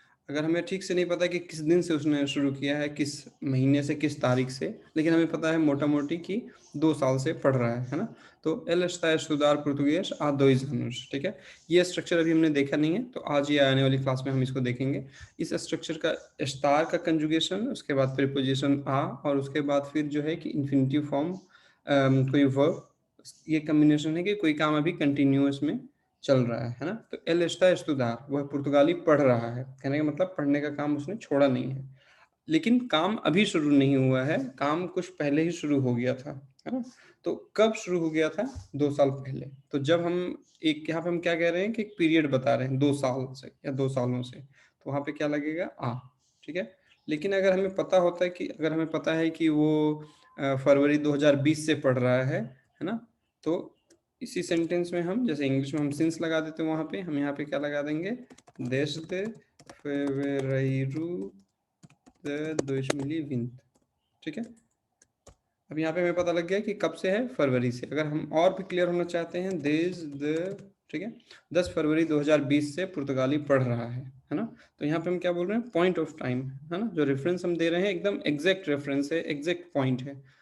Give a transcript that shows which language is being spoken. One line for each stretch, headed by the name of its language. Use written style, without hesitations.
Hindi: अगर हमें ठीक से नहीं पता कि किस दिन से उसने शुरू किया है, किस महीने से, किस तारीख से, लेकिन हमें पता है मोटा मोटी कि 2 साल से पढ़ रहा है ना।
Portuguese: तो एल está a estudar português há 2 anos,
Hindi: ठीक है। ये स्ट्रक्चर अभी हमने देखा नहीं है, तो आज ये आने वाली क्लास में हम इसको देखेंगे। इस स्ट्रक्चर का स्टार का कंजुगेशन, उसके बाद प्रीपोजिशन आ, और उसके बाद फिर जो है कि इन्फिनिटिव फॉर्म कोई वर्ब, ये कॉम्बिनेशन है कि कोई काम अभी कंटिन्यूअस में चल रहा है ना। तो एल एस्टा एस्तुदार, वह पुर्तगाली पढ़ रहा है, कहने का मतलब पढ़ने का काम उसने छोड़ा नहीं है, लेकिन काम अभी शुरू नहीं हुआ है, काम कुछ पहले ही शुरू हो गया था, है ना। तो कब शुरू हो गया था? 2 साल पहले। तो जब हम एक यहाँ पे हम क्या कह रहे हैं कि एक पीरियड बता रहे हैं 2 साल से या 2 सालों से, तो वहां पे क्या लगेगा? आ, ठीक है। लेकिन अगर हमें पता होता है कि, अगर हमें पता है कि वो फरवरी 2020 से पढ़ रहा है ना, तो इसी सेंटेंस में हम, जैसे इंग्लिश में हम सिंस लगा देते हैं, वहां पे हम यहाँ पे क्या लगा देंगे?
Portuguese: desde fevereiro de 2020,
Hindi: ठीक है। अब यहाँ पे हमें पता लग गया कि कब से है? फरवरी से। अगर हम और भी क्लियर होना चाहते हैं, desde, ठीक है, 10 फरवरी 2020 से पुर्तगाली पढ़ रहा है ना। तो यहाँ पे हम क्या बोल रहे हैं? पॉइंट ऑफ टाइम, है ना। जो रेफरेंस हम दे रहे हैं एकदम एग्जैक्ट रेफरेंस है, एग्जैक्ट पॉइंट है।